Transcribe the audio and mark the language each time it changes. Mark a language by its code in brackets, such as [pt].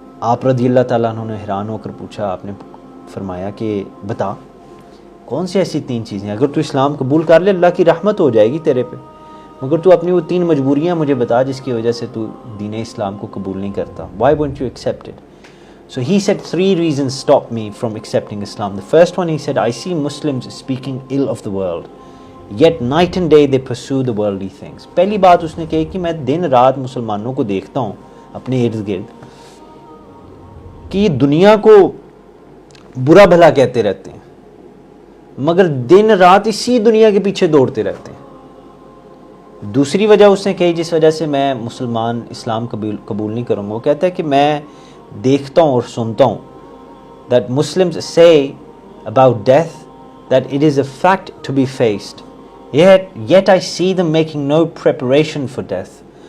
[ur] آپ رضی اللہ تعالیٰ عنہ نے حیران ہو کر پوچھا. آپ نے فرمایا کہ بتا کون سی ایسی 3 چیزیں، اگر تو اسلام قبول کر لے اللہ کی رحمت ہو جائے گی تیرے پہ، مگر تو اپنی وہ 3 مجبوریاں مجھے بتا جس کی وجہ سے تو دین اسلام کو قبول نہیں کرتا. [en] Why won't you accept it? So he said 3 reasons stop me from accepting Islam. The first one, he said, I see Muslims speaking ill of the world, yet night and day they pursue the worldly things. [ur] پہلی بات اس نے کہی کہ میں دن رات مسلمانوں کو دیکھتا ہوں اپنے ارد گرد کہ یہ دنیا کو برا بھلا کہتے رہتے ہیں مگر دن رات اسی دنیا کے پیچھے دوڑتے رہتے ہیں. دوسری وجہ اس نے کہی جس وجہ سے میں مسلمان اسلام قبول نہیں کروں گا، وہ کہتا ہے کہ میں دیکھتا ہوں اور سنتا ہوں [en] that Muslims say about death that it is a fact to be faced, yet I see them making no preparation for death.